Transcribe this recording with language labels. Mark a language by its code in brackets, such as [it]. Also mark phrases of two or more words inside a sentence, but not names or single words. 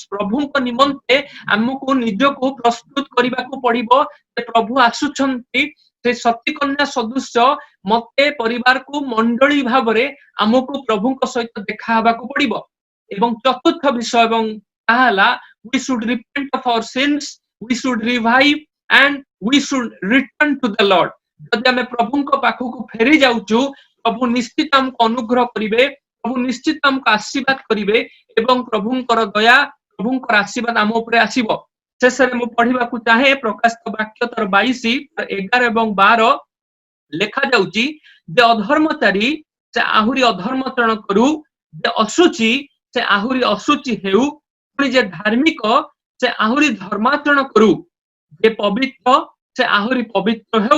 [or] ପ୍ରଭୁଙ୍କ ନିମନ୍ତେ ଆମକୁ ନିଜକୁ ପ୍ରସ୍ତୁତ କରିବାକୁ ପଡିବ ଯେ ପ୍ରଭୁ ଆସୁଛନ୍ତି, ସେ ସତୀକନ୍ୟା ସଦୃଶ୍ୟ ମତେ ପରିବାରକୁ ମଣ୍ଡଳୀ ଭାବରେ ଆମକୁ ପ୍ରଭୁଙ୍କ ସହିତ ଦେଖା ହେବାକୁ ପଡିବ। ଏବଂ ଚତୁର୍ଥ ବିଷୟ ଏବଂ ତାହା ହେଲା [en] we should repent of our sins, we should revive and we should return to the Lord। [or] ଯଦି ଆମେ ପ୍ରଭୁଙ୍କ ପାଖକୁ ଫେରି ଯାଉଛୁ, ପ୍ରଭୁ ନିଶ୍ଚିତ ଆମକୁ ଅନୁଗ୍ରହ କରିବେ, ପ୍ରଭୁ ନିଶ୍ଚିତ ଆମକୁ ଆଶୀର୍ବାଦ କରିବେ ଏବଂ ପ୍ରଭୁଙ୍କର ଦୟା, ପ୍ରଭୁଙ୍କର ଆଶୀର୍ବାଦ ଆମ ଉପରେ ଆସିବ। ଶେଷରେ ମୁଁ ପଢିବାକୁ ଚାହେଁ ପ୍ରକାଶିତ ବାକ୍ୟ 22:11 ଏବଂ 12 ଲେଖା ଯାଉଛି, ଯେ ଅଧର୍ମଚାରୀ ସେ ଆହୁରି ଅଧର୍ମାଚରଣ କରୁ, ଯେ ଅଶୁଚି ସେ ଆହୁରି ଅଶୁଚି ହେଉ, ପୁଣି ଯେ ଧାର୍ମିକ ସେ ଆହୁରି ଧର୍ମାଚରଣ କରୁ, ଯେ ପବିତ୍ର ସେ ଆହୁରି ପବିତ୍ର ହେଉ।